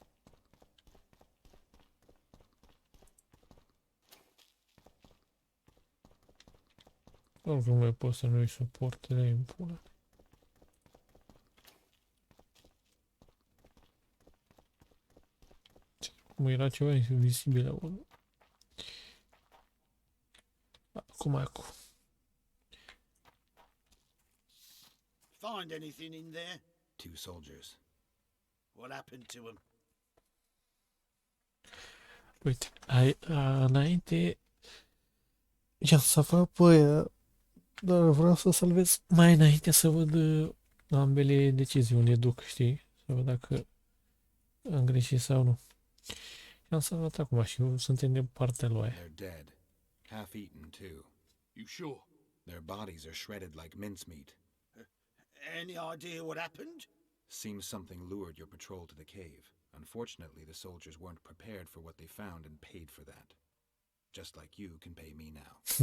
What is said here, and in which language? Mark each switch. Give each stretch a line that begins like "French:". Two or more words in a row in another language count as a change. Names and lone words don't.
Romanian: Oricum mai pot să nu-i suport, le în pula. Cum era ceva invisibil acolo. Acum.
English: Find anything in there? 2 soldiers. What happened to them?
Romanian: Uite, înainte i-am salvat pe aia, dar vreau să salvez mai înainte să văd ambele decizii unde duc, știi? Să văd dacă am greșit sau nu. Și am salvat acum și suntem de partea lui.
English: They're dead. Half-eaten, too. You sure? Their bodies are shredded like mincemeat. Any idea what happened? Seems something lured your patrol to the cave. Unfortunately, the soldiers weren't prepared for what they found and paid for that. Just like you can pay me now.